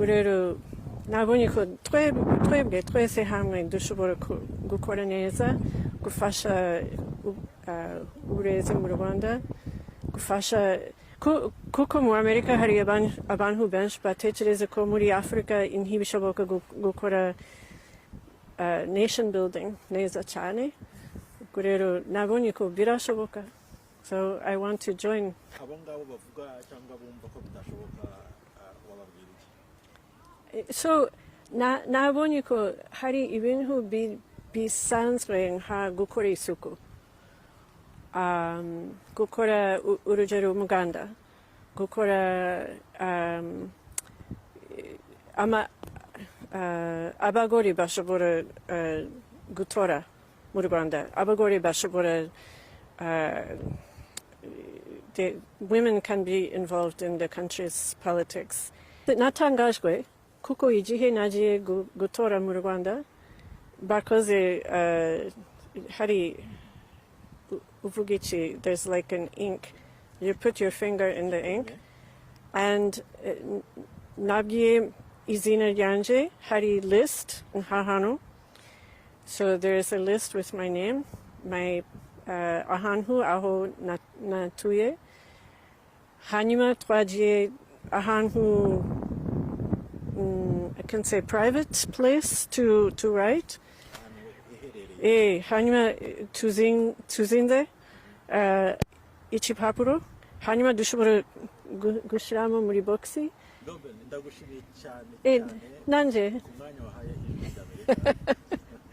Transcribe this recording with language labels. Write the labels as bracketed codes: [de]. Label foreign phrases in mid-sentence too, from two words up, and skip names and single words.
[rw] rero nabonye ko twebwe twese hamwe dushobora gukora neza gufasha uburezi mu Rwanda gufasha kuko mu Amerika hari abantu benshi batekereza ko muri Afrika ntibishoboka gukora [en] nation building [rw] neza cyane ubwo rero nabonye ko birashoboka [en] so I want to join [rw] abo ngabo bavuga cyangwa bumva ko bitashoboka wababwira iki so nabonye ko hari ibintu bisanzwe nka gukora isuku gukora urugero umuganda gukora abagore bashobora gutora mu Rwanda abagore bashobora [en] women can be involved in the country's politics [rw] natangajwe kuko igihe nagiye gutora mu Rwanda bakoze hari uvuga iki [en] there's like an ink you put your finger in the ink and [rw] nabwiye izina ryanje hari list hano [en] so there is a list with my name my [rw] ahantu aho natuye hanyuma twagiye ahantu [en] I can say private place to write. [rw] ahantu iherereye Hanyuma tuzinze igipapuro hanyuma dushobora gushyiramo muri boxi. ndagushimiye cyane Nanjye ku mwanya wahaye ijwi ry'Amerika.